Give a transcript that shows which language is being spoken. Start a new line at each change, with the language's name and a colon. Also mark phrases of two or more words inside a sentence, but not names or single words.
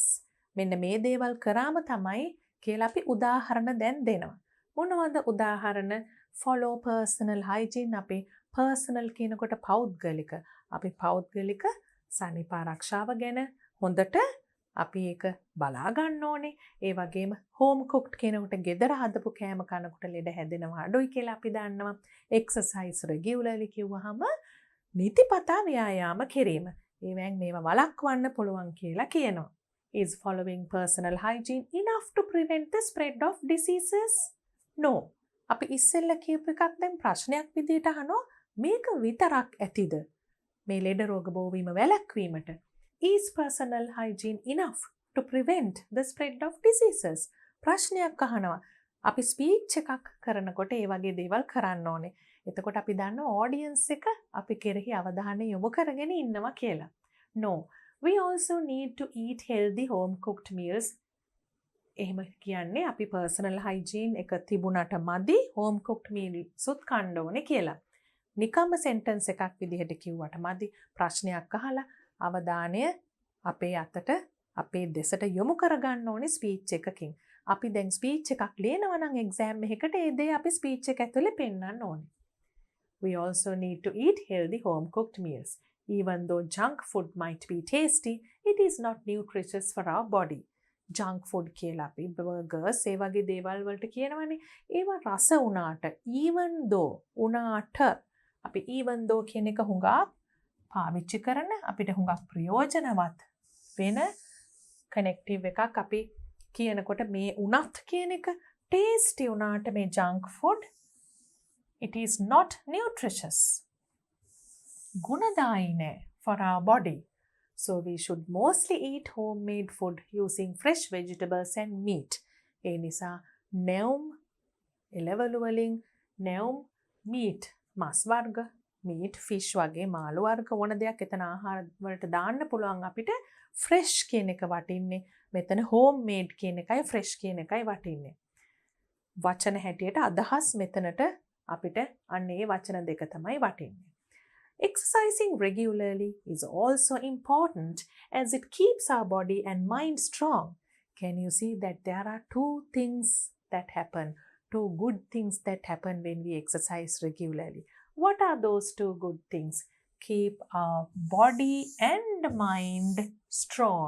Sinhala: මෙන්න මේ දේවල් කරාම තමයි කියලා අපි උදාහරණ දැන් දෙනවා. මොනවද උදාහරණ?
English: Follow personal hygiene.
Sinhala: අපි personal කියනකොට පෞද්ගලික. අපි පෞද්ගලික සනීප ආරක්ෂාව ගැන හොඳට අපි ඒක බලා ගන්න ඕනේ. ඒ වගේම
English: home cooked
Sinhala: කියනකොට ගෙදර හදපු කෑම කනකොට ලෙඩ හැදෙනවා අඩුයි කියලා අපි දන්නවා.
English: exercise regularly
Sinhala: කිව්වහම නිතිපතා ව්‍යායාම කිරීම. ඒවෙන් මේවා වළක්වන්න පුළුවන් කියලා කියනවා.
English: Is following personal hygiene enough to prevent the spread of diseases? No.
Sinhala: අපි ඉස්සෙල්ලා කියපු එකක් දැන් ප්‍රශ්නයක් විදිහට අහනවා මේක විතරක් ඇතිද මේ ලෙඩ රෝග බෝවීම වැළැක්වීමට?
English: Is personal hygiene enough to prevent the spread of diseases?
Sinhala: ප්‍රශ්නයක් අහනවා. අපි ස්පීච් එකක් කරනකොට ඒ වගේ දේවල් කරන්න ඕනේ. එතකොට අපි දන්නවා audience එක අපි කෙරෙහි අවධානය යොමු කරගෙන ඉන්නවා කියලා.
English: No. We also need to eat healthy home cooked meals.
Sinhala: එහෙම කියන්නේ අපි
English: personal hygiene
Sinhala: එක තිබුණට මදි
English: home cooked meals
Sinhala: උත් කන්න ඕනේ කියලා. නිකම්ම sentence එකක් විදිහට කිව්වට මදි. ප්‍රශ්නයක් අහලා අවධානය අපේ අතට අපේ දෙසට යොමු කරගන්න ඕනේ ස්පීච් එකකින්. අපි දැන් ස්පීච් එකක් ලියනවා නම් එක්සෑම් එකකට ඒ දේ අපි ස්පීච් එක ඇතුලේ පෙන්වන්න ඕනේ.
English: We also need to eat healthy home-cooked meals. Even though junk food might be tasty, it is not nutritious for our body. Junk food
Sinhala: කියලා අපි burgers ඒ වගේ දේවල් වලට කියනවනේ. ඒවා රස වුණාට
English: even though
Sinhala: උනාට අපි
English: even though
Sinhala: කියන එක හුඟක් පාවිච්චි කරන අපිට හුඟක් ප්‍රයෝජනවත් වෙන කනෙක්ටිව් එකක් අපි කියනකොට මේ උනත් කියන එක tasty උනාට මේ
English: junk food it is not nutritious.
Sinhala: ගුණදායී නෑ
English: for our body. So we should mostly eat homemade food using fresh vegetables and meat.
Sinhala: ඒ නිසා නැවුම් එළවලු වලින් නැවුම් meat මස් වර්ග
English: meat fish
Sinhala: වගේ මාළු වර්ග ඕන දෙයක් එතන ආහාර වලට දාන්න පුළුවන් අපිට fresh කියන එක වටින්නේ. මෙතන homemade කියන එකයි fresh කියන එකයි වටින්නේ. වචන හැටියට අදහස් මෙතනට අපිට අන්න ඒ වචන දෙක තමයි වටින්නේ.
English: Exercising regularly is also important as it keeps our body and mind strong. Can you see that there are two things that happen, two good things that happen when we exercise regularly? What are those two good things? Keep our body and mind strong.